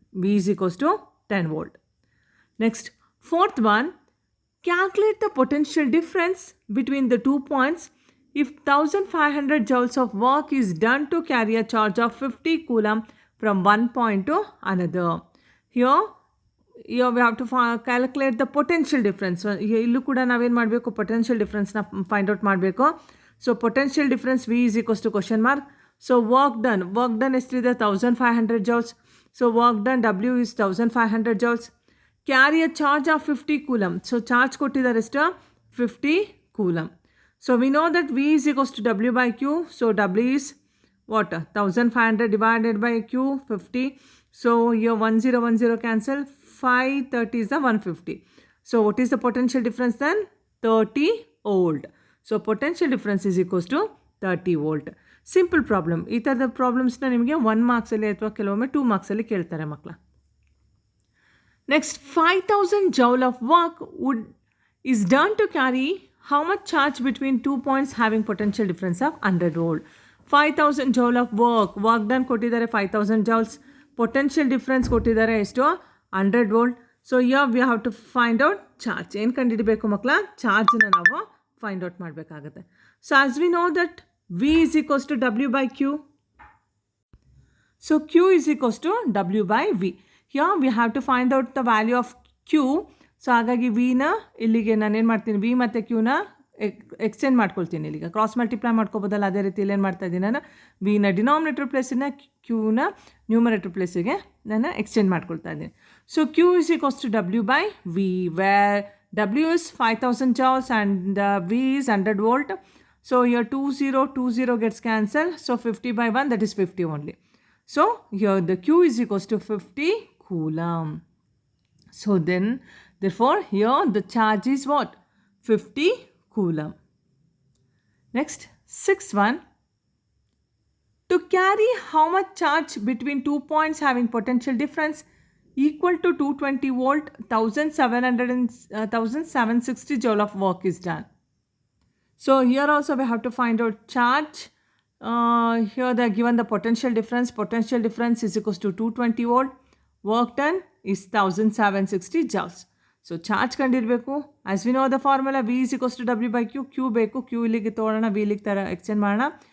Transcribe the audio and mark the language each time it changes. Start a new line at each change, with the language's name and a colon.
English: V is equals to 10 volt. Next, fourth one, calculate the potential difference between the 2 points if 1500 joules of work is done to carry a charge of 50 coulomb from one point to another. Here we have to calculate the potential difference.
Kannada: ಇಲ್ಲೂ ಕೂಡ ನಾವೇನು ಮಾಡಬೇಕು, potential ಡಿಫ್ರೆನ್ಸ್ನ find out ಮಾಡಬೇಕು.
English: So potential difference V is equals to question mark. So work done ಎಷ್ಟಿದೆ? 1500 joules. So work done W is 1500 joules. Carry a charge of 50 coulomb. So charge
Kannada: ಕೊಟ್ಟಿದ್ದಾರೆ ಎಷ್ಟು?
English: 50 coulomb. So we know that V is equals to W by Q. So W is what? 1500 divided by Q, 50. So here 1010 cancel. 530 is the 150. So what is the potential difference then? 30 volt. So potential difference is equals to 30 volt. Simple problem.
Kannada: ಈ ಥರದ ಪ್ರಾಬ್ಲಮ್ಸ್ನ ನಿಮಗೆ 1 ಮಾರ್ಕ್ಸಲ್ಲಿ ಅಥವಾ ಕೆಲವೊಮ್ಮೆ 2 ಮಾರ್ಕ್ಸಲ್ಲಿ ಕೇಳ್ತಾರೆ ಮಕ್ಕಳ.
English: Next, 5000 joule of work is done to carry how much charge between 2 points having potential difference of 100 volt. 5000 joule of work done ಕೊಟ್ಟಿದ್ದಾರೆ 5000 joules.
Kannada: Potential difference ಕೊಟ್ಟಿದ್ದಾರೆ ಎಷ್ಟು?
English: 100 volt. So here we have to find out charge.
Kannada: ಏನು ಕಂಡುಹಿಡಿಬೇಕು ಮಕ್ಕಳ? ಚಾರ್ಜನ್ನ ನಾವು find out ಮಾಡಬೇಕಾಗುತ್ತೆ.
English: So as we know that V is equals to W by Q. So Q is equals to W by V. Here we have to find out the value of Q.
Kannada: So ಹಾಗಾಗಿ ವಿನ ಇಲ್ಲಿಗೆ ನಾನೇನು ಮಾಡ್ತೀನಿ, V ಮತ್ತು ಕ್ಯೂನ exchange ಮಾಡ್ಕೊಳ್ತೀನಿ. ಇಲ್ಲಿಗೆ cross multiply ಮಾಡ್ಕೋಬೋದಲ್ಲ, ಅದೇ ರೀತಿ ಏನು ಮಾಡ್ತಾ ಇದ್ದೀನಿ ನಾನು, ವಿನ ಡಿನಾಮಿನೇಟರ್ ಪ್ಲೇಸಿನ ಕ್ಯೂನ ನ್ಯೂಮರೇಟರ್ ಪ್ಲೇಸಿಗೆ ನಾನು ಎಕ್ಸ್ಚೇಂಜ್ ಮಾಡ್ಕೊಳ್ತಾ ಇದ್ದೀನಿ.
English: So Q is equals to W by V, where W is 5000 joules and V is 100 volt. So here 20 gets cancelled. So 50 by 1, that is 50 only. So here the Q is equals to 50 coulomb. So then therefore here the charge is what? 50 coulomb. Next, sixth one, to carry how much charge between 2 points having potential difference equal to 220 volt, 1760 joule of work is done. So here also we have to find out charge. Here they are given the potential difference. Potential difference is equals to 220 volt. Work done is 1760 joules. So charge ಕಂಡಿರಬೇಕು. As we know the formula, V is equals to W by Q.
Kannada: Q ಬೇಕು, Q ಇಲ್ಲಿಗೆ ತೋಡೋಣ, V ಇಲ್ಲಿಗೆ ತರ exchange ಮಾಡೋಣ.